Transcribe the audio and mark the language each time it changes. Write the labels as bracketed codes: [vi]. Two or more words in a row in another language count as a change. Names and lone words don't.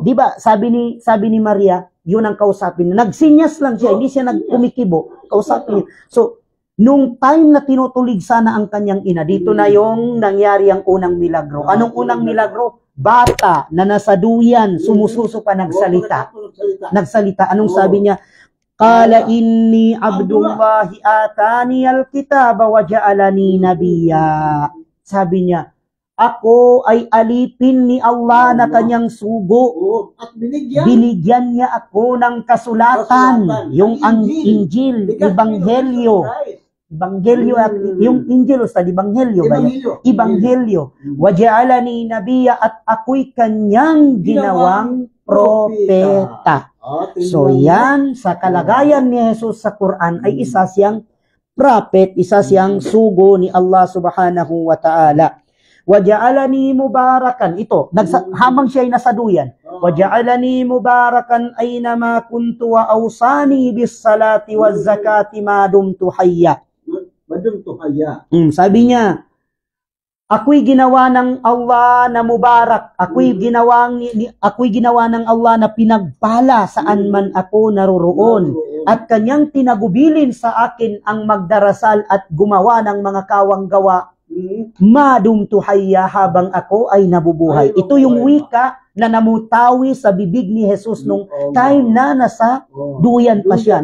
[tl] di ba, sabi ni Maria, yun ang kausapin. Nagsinyas lang siya, hindi siya nagkumikibo. Kausapin niya. So, nung time na tinutulig sana ang kanyang ina, dito na yung nangyari ang unang milagro. Anong unang milagro? Bata na nasa duyan, sumususo pa nagsalita. Nagsalita. Anong sabi niya? [ar] قال إني عبد الله آتاني الكتاب وجعلني نبيا. [tl] Sabi niya, ako ay alipin ni Allah na kanyang sugo. Oo. At binigyan. Binigyan niya ako ng kasulatan, yung ang Injil, Ebanghelyo. Ebanghelyo at yung Injil, Ustad, Ebanghelyo ba yan? Ebanghelyo. [ar] وجعلني نبيا [tl] at ako'y kanyang ginawang propeta. So yan, sa kalagayan ni Jesus sa Quran ay isa siyang prophet, isa siyang sugo ni Allah [ar] سبحانه وتعالى. وجعلني مباركا. [tl] Ito, habang siya ay nasa duyan. [ar] وجعلني مباركا أينما كنت وأوصاني بالصلاة والزكاة ما دمت حيا. ما دمت حيا. [tl] Sabi niya, ako'y ginawa ng Allah na mubarak. Ako'y ginawa ng Allah na pinagpala saan man ako naroroon. At kanyang tinagubilin sa akin ang magdarasal at gumawa ng mga kawang gawa. [ar] ما دمت حيا [tl] habang ako ay nabubuhay. Ito yung wika na namutawi sa bibig ni Jesus nung time na nasa duyan pa siya.